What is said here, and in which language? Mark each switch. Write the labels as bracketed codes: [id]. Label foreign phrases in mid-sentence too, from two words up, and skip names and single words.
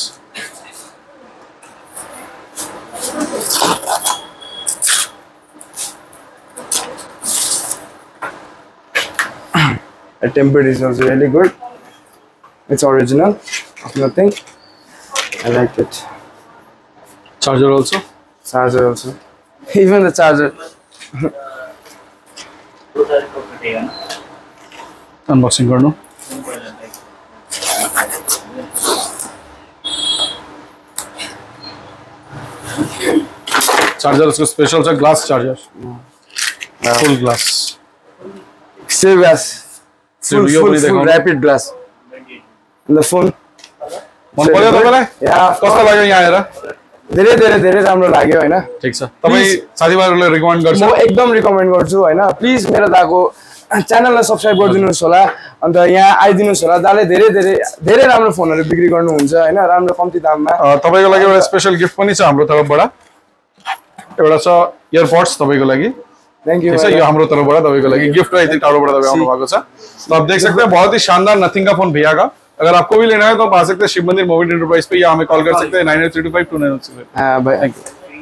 [en] The tempered is also really good. It's original. Nothing. I liked it. Charger also. Charger also. Even the charger. [ne] Unboxing गर्नु चार्जर उसको स्पेशल छ [en] glass charger full glass Still glass. Full rapid glass. The phone. [ne] मन पर्यो तपाईलाई [en] Yeah. [ne] कस्तो लाग्यो यहाँ आएर धेरै राम्रो लाग्यो हैन ठीक छ तपाई साथीभाइहरुले रिकमेन्ड गर्छ म एकदम रिकमेन्ड गर्छु हैन प्लिज मेरो दाको च्यानललाई सब्स्क्राइब गरिदिनुस् होला अन्त यहाँ आइदिनुस् होला दाले धेरै राम्रो फोनहरु बिक्री गर्नुहुन्छ हैन राम्रो कम्ती दाममा तपाईको लागि एउटा स्पेशल गिफ्ट पनि छ हाम्रो तर्फबाट एउटा छ इयरपोड्स तपाईको लागि [en] thank you [hi] ठीक है ये [ne] हाम्रो तर्फबाट तपाईको लागि [hi] गिफ्ट है इतनी [ne] टाढोबाट तपाईँ आउनु भएको छ [hi] तो आप देख सकते हैं बहुत ही शानदार नथिंग का फोन भैया का अगर आपको भी लेना है तो आप आ सकते हैं शिव मंदिर मोबाइल एंटरप्राइज पे या हमें कॉल कर सकते हैं 9832529906 हां भाई [en] thank you